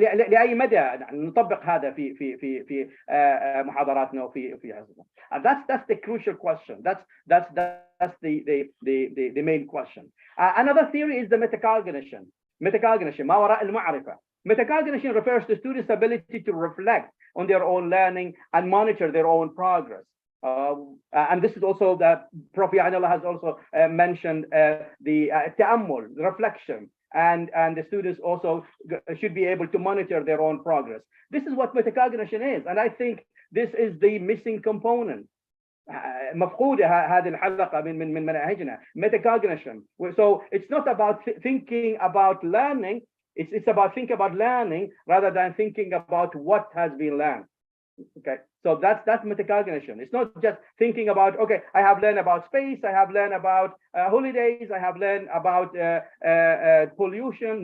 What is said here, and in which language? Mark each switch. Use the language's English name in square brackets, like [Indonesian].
[Arabic] لأي مدى نطبق هذا في محاضراتنا وفي حصصنا. [English] And that's the crucial question. That's the main question. Another theory is the metacognition. Metacognition, [Arabic] ما وراء المعرفة. [English] Metacognition refers to students' ability to reflect on their own learning and monitor their own progress. And this is also that Prof. Yanallah has also mentioned the تعمل, reflection. And the students also should be able to monitor their own progress. This is what metacognition is, and I think this is the missing component. [Arabic] مفقودة هذه الحلقة من مناهجنا. [English] Metacognition. So it's not about thinking about learning. It's about thinking about learning rather than thinking about what has been learned. Okay, so that's metacognition. It's not just thinking about, okay, I have learned about space, I have learned about holidays, I have learned about pollution.